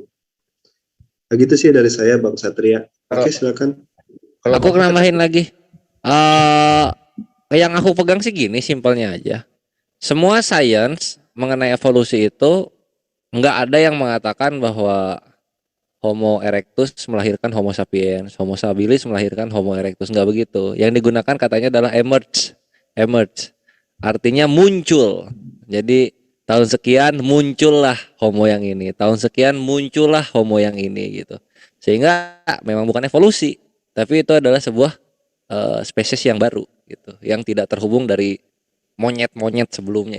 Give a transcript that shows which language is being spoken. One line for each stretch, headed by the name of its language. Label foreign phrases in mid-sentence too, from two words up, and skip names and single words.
Indonesian: Begitu sih dari saya, Bang Satria. Oke, silakan. Aku nambahin lagi. Yang aku pegang sih gini, simpelnya aja. Semua sains mengenai evolusi itu nggak ada yang mengatakan bahwa Homo erectus melahirkan Homo sapiens, Homo habilis melahirkan Homo erectus, nggak begitu. Yang digunakan katanya adalah emerge, artinya muncul. Jadi tahun sekian muncullah homo yang ini, tahun sekian muncullah homo yang ini gitu. Sehingga memang bukan evolusi, tapi itu adalah sebuah spesies yang baru gitu, yang tidak terhubung dari monyet-monyet sebelumnya.